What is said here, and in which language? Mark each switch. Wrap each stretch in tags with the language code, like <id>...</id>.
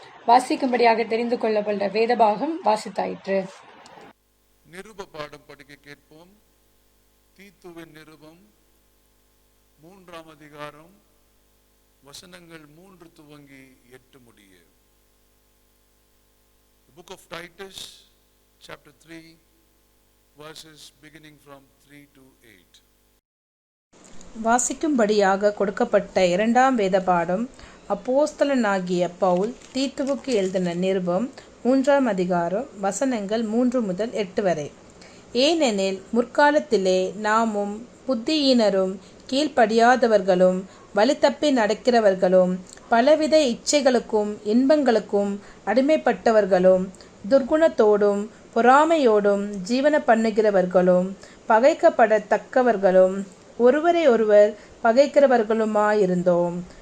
<ta>வாசிக்கும்படியாக தெரிந்து கொள்ளப்பட்ட வேதபாகம் வாசித்தாயிற்று. நிருப பாடம் படிக்க கேட்போம். தீத்துவின் நிருபம் 3ஆம் அதிகாரம் வசனங்கள் 3 துவங்கி 8 முடிய.</ta> <en>The book of Titus, chapter 3, verses beginning from 3 to 8.</en> <ta>வாசிக்கும்படியாக கொடுக்கப்பட்ட இரண்டாம் வேத பாடம் அப்போஸ்தலனாகிய பவுல் தீத்துவுக்கு எழுதின நிருபம் 3ஆம் அதிகாரம் வசனங்கள் 3 முதல் 8 வரை. ஏனெனில் முற்காலத்திலே நாமும் புத்தியீனரும் கீழ்ப்படியாதவர்களும் வழித்தப்பி நடக்கிறவர்களும் பலவித இச்சைகளுக்கும் இன்பங்களுக்கும் அடிமைப்பட்டவர்களும் துர்குணத்தோடும் பொறாமையோடும் ஜீவன பண்ணுகிறவர்களும் பகைக்கப்படத்தக்கவர்களும் ஒருவரை ஒருவர் பகைக்கிறவர்களுமாயிருந்தோம்.</ta>